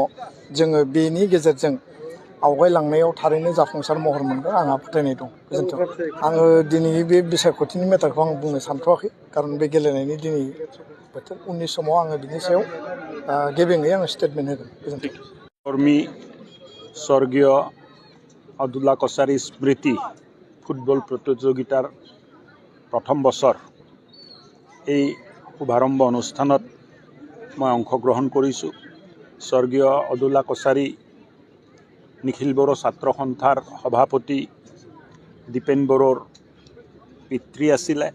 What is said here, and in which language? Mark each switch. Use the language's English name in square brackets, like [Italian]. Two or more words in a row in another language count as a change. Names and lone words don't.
[Bodo] जोङो बेनि गेजेरजों आवगायलांनायाव थारैनो जाफुंसार महर मोनगोन आंहा फोथायनाय दं। गोजोन्थों। आङो दिनै बे बिसायख'थिनि मेटारखौ आं बुंनो सानथ'वाखै, खारन बे गेलेनायनि दिनै बोथोर। उननि समाव आङो बिनि सायाव गेबेङै आङो स्टेटमेन्ट होगोन। गोजोन्थों। [Assamese] কর্মী স্বর্গীয় আদুলা কছাৰী স্মৃতি ফুটবল প্ৰতিযোগিতাৰ প্ৰথম বছৰ এই শুভাৰম্ভ অনুষ্ঠানত মই অংশগ্ৰহণ কৰিছোঁ। স্বৰ্গীয় আদুলা কছাৰী নিখিল বড়ো ছাত্ৰ সন্থাৰ সভাপতি দীপেন বড়োৰ পিতৃ আছিলে।